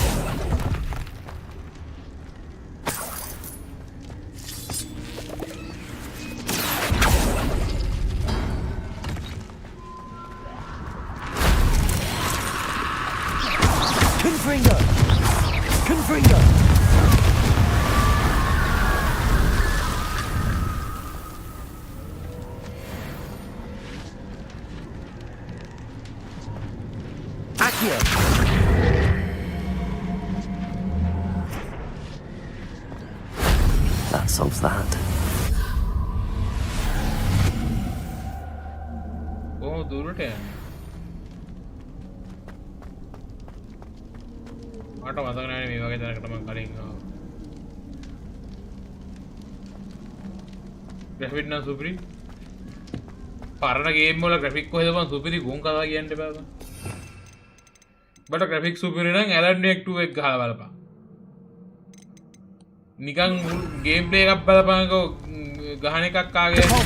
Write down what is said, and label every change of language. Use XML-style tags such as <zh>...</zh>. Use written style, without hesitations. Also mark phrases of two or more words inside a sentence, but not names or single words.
<en>Confringo. Confringo. Accio. That solves that.</en> <si>Oh, දුරට යන්නේ. මට මතක නැහැ මේ වගේ තැනකට මම කලින් ආවා. ග්‍රැෆික් නම් සුපිරි. පරණ ගේම් වල ග්‍රැෆික් කොහෙද බං සුපිරි ගොන් කතා කියන්න එපා බං.</si> <en>but graphic</en> <si>සුපිරි නම් ඇලන් වෙක් 2 එක ගහලා බලපන්. නිකන්</si> <en>game play</en> <si>එකක් බලපන්කෝ ගහන එකක් ආගේ.</si>